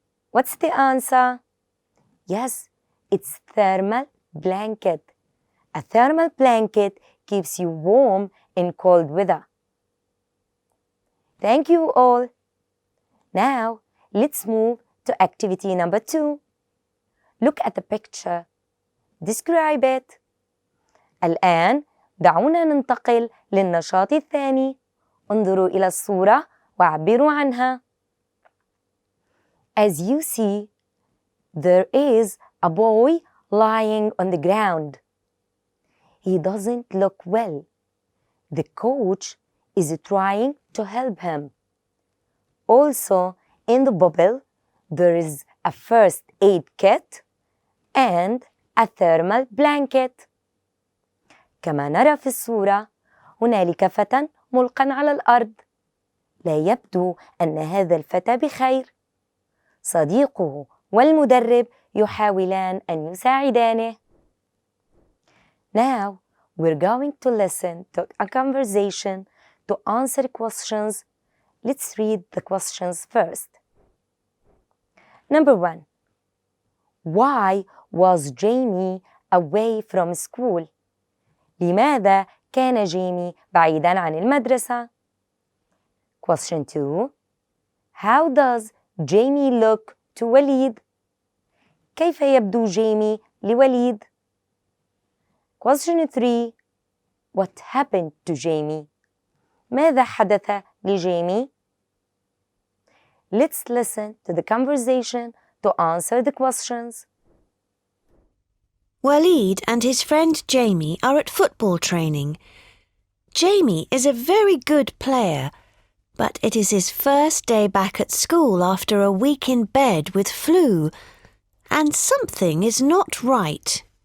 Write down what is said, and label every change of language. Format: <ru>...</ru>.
<en>What's the answer? Yes, it's thermal blanket. A thermal blanket keeps you warm in cold weather. Thank you all. Now, let's move to activity number 2. Look at the picture. Describe it.</en> <ar>الآن دعونا ننتقل للنشاط الثاني. انظروا إلى الصورة وعبروا عنها.</ar> <en>As you see, there is a boy lying on the ground. He doesn't look well. The coach is trying to help him. Also, in the bubble, there is a first aid kit and a thermal blanket.</en> <ar>كما نرى في الصورة، هنالك فتى ملقى على الأرض. لا يبدو أن هذا الفتى بخير. صديقه والمدرب يحاولان أن يساعدانه.</ar> <en>Now, we're going to listen to a conversation to answer questions. Let's read the questions first. Number 1. Why was Jamie away from school?</en> <ar>لماذا كان جيمي بعيداً عن المدرسة؟</ar> <en>Question 2. How does Jamie look to Walid?</en> <ar>كيف يبدو جيمي لوليد؟</ar> <en>Question 3. What happened to Jamie?</en> <ar>ماذا حدث لجيمي؟</ar> <en>Let's listen to the conversation to answer the questions. Waleed and his friend Jamie are at football training. Jamie is a very good player, but it is his first day back at school after a week in bed with flu, and something is not right.</en>